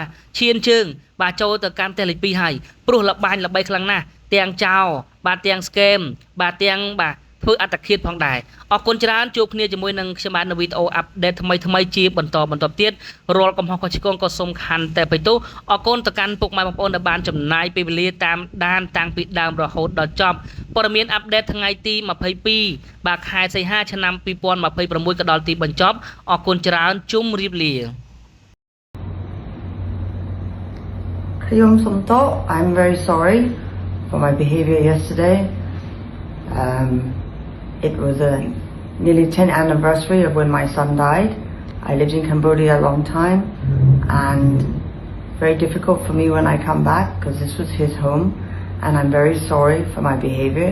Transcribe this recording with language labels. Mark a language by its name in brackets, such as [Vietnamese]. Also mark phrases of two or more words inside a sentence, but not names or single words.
[Khmer] ឈានជើងបាទចូលទៅកាន់ប្រទេសលេខ2ហើយព្រោះលបាញ់ល្បីខ្លាំងណាស់ទាំងចោលបាទទាំងស្កេមបាទទាំងបាទធ្វើអត្តឃាតផងដែរអរគុណច្រើនជួបគ្នាជាមួយនឹងខ្ញុំបាននៅវីដេអូអាប់ដេតថ្មីជាបន្តទៀតរាល់កំហុសខុសឆ្គងក៏សូមខន្តីតែបិទោសអរគុណទៅកាន់ពុកម៉ែបងប្អូនដែលបានចំណាយពេលវេលាតាមដានតាំងពីដើមរហូតដល់ចប់ព័ត៌មានអាប់ដេតថ្ងៃទី22បាទខែសីហាឆ្នាំ2026ក៏ដល់ទីបញ្ចប់អរគុណច្រើនជុំរៀបលា [English] Kriyom Somto, I'm very sorry for my behavior yesterday. It was a nearly 10th anniversary of when my son died. I lived in Cambodia a long time and very difficult for me when I come back because this was his home and I'm very sorry for my behavior.